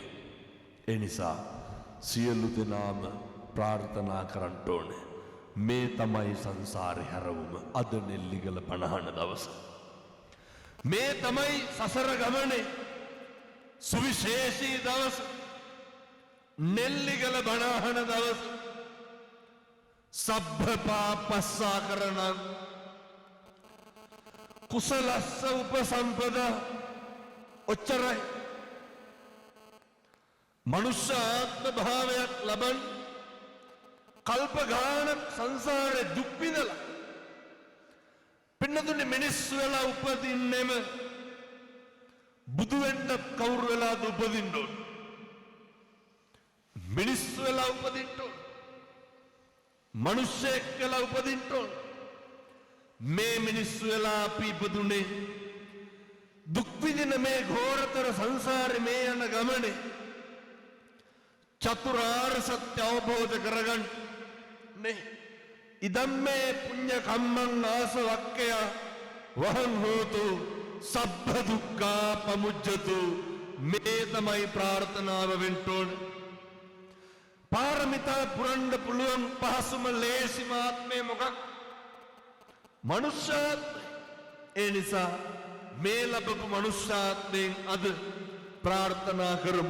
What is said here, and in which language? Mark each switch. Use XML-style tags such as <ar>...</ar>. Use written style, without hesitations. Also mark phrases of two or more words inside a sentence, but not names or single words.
<si>ඒ නිසා සියලු දෙනාම ප්‍රාර්ථනා කරන්න ඕනේ. මේ තමයි සංසාරේ හැරවුම. අද නෙල්ලිගල බණහන දවස. මේ තමයි සසර ගමනේ සුවිශේෂී දවස. නෙල්ලිගල බණහන දවස.</si> <pi>සබ්බ පාපස්සා කරනං කුසලස්ස උපසම්පදා ඔච්චරයි.</pi> <si>මනුෂ්‍ය ආත්ම භාවයක් ලබන් කල්ප ගානක් සංසාරේ දුක් විඳලා පින්නතුනේ මිනිස්සු වෙලා උපදින්නෙම බුදු වෙන්න කවුරු වෙලාද උපදින්න ඕන? මිනිස්සු වෙලා උපදින්න ඕන. මනුෂ්‍යෙක් වෙලා උපදින්න ඕන. මේ මිනිස්සු වෙලා අපි ඉපදුනේ දුක් විඳින මේ ඝෝරතර සංසාරේ මේ යන ගමනේ චතුරාර්ය සත්‍ය අවබෝධ කරගන්න නේ.</si> <pi>ඉදම්මේ පුඤ්ඤ කම්මං ආසවක්කය වහං හෝතු සබ්බ දුක්ඛා පමුජ්ජතු.</pi> <si>මේ තමයි ප්‍රාර්ථනාව වෙන්න ඕන. පාරමිතා පුරන්න පුළුවන් පහසුම ලේසිම ආත්මය මොකක්? මනුෂ්‍යාත්මය. ඒ නිසා මේ ලැබපු මනුෂ්‍යාත්මයෙන් අද ප්‍රාර්ථනා කරමු.</si>